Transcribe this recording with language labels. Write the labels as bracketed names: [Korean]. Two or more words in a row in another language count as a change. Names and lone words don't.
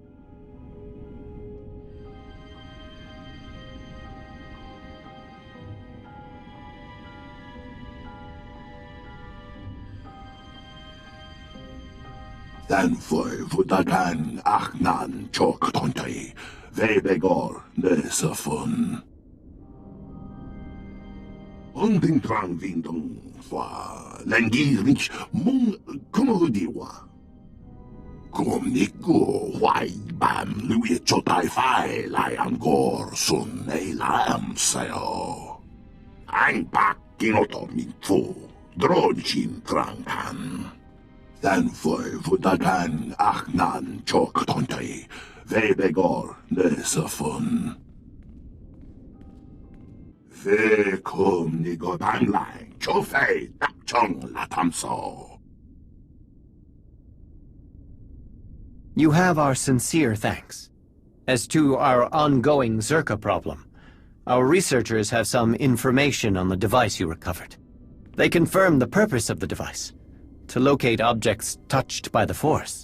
[English] Den foi vutagan achnan chok tontai, vebegor nesafun. Onding trang vindong fa lengirich mung kumodiwa. Kumniku wai bam lui chotai fai lai angor sun ei lam sayo. Ang pak kinoto min fu, dronchin trangan. Den foi vutagan achnan chok tontai, vebegor nesafun. Ve kum ni go bang lai, chofei tak chong la tamso. You have our sincere thanks. As to our ongoing Zerka problem, our researchers have some information on the device you recovered. They confirm the purpose of the device. to locate objects touched by the Force.